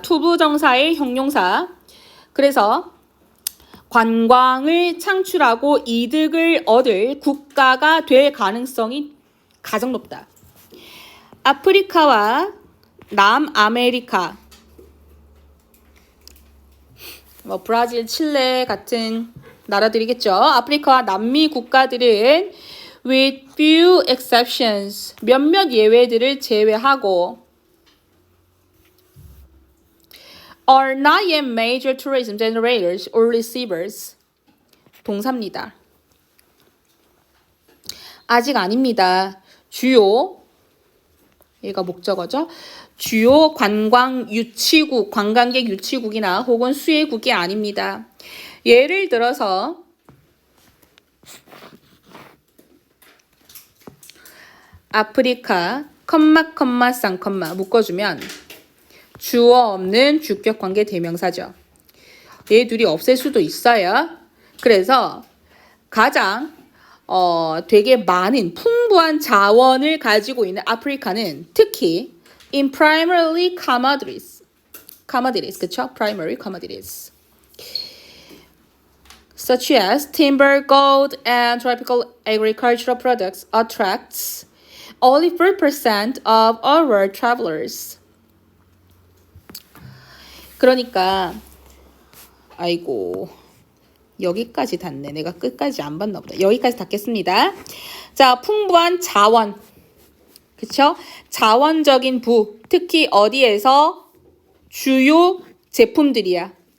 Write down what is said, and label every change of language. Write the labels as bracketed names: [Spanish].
[Korean] 투부정사의 형용사. 그래서 관광을 창출하고 이득을 얻을 국가가 될 가능성이 가장 높다. 아프리카와 남아메리카, 뭐 브라질, 칠레 같은 나라들이겠죠. 아프리카와 남미 국가들은 [English] with few exceptions, [Korean] 몇몇 예외들을 제외하고 [English] are not yet major tourism generators or receivers. [Korean] 동사입니다. 아직 아닙니다. 주요, 얘가 목적어죠. 주요 관광 유치국, 관광객 유치국이나 혹은 수혜국이 아닙니다. 예를 들어서 아프리카, 쌍, 묶어주면 주어 없는 주격 관계 대명사죠. 얘 둘이 없앨 수도 있어요. 그래서 가장 되게 많은 풍부한 자원을 가지고 있는 아프리카는 특히 [English] in primarily commodities, [Korean] 그쵸? [English] primary commodities such as timber, gold, and tropical agricultural products attracts only 4% of all world travelers. [Korean] 그러니까 아이고 여기까지 닿네. 내가 끝까지 안 봤나 보다. 여기까지 닿겠습니다. 자, 풍부한 자원. 그쵸? 자원적인 부. 특히 어디에서? 주요 제품들이야.